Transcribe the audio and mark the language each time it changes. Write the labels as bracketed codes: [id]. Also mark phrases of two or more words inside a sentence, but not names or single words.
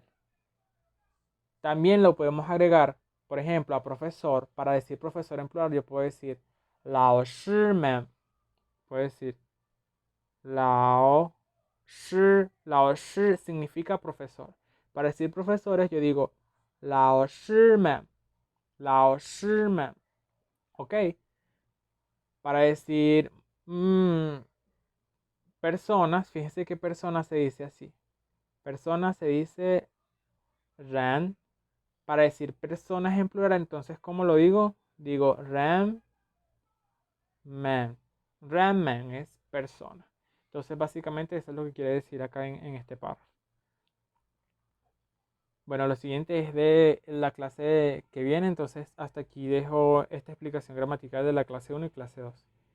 [es] También lo podemos agregar, por ejemplo, a profesor. Para decir profesor en plural, yo puedo decir [zh] 老师们. [es] Puedo decir [zh] 老师. 老师 [es] significa profesor. Para decir profesores, yo digo [zh] 老师们，老师们 [es] ，¿ok? Para decir personas, fíjense que personas se dice así. Personas se dice ran. Para decir personas en plural, entonces, ¿cómo lo digo? Digo [zh] 人们. 人们 [es] es persona. Entonces, básicamente, eso es lo que quiere decir acá en este párrafo. Bueno, lo siguiente es de la clase que viene, entonces hasta aquí dejo esta explicación gramatical de la clase 1 y clase 2.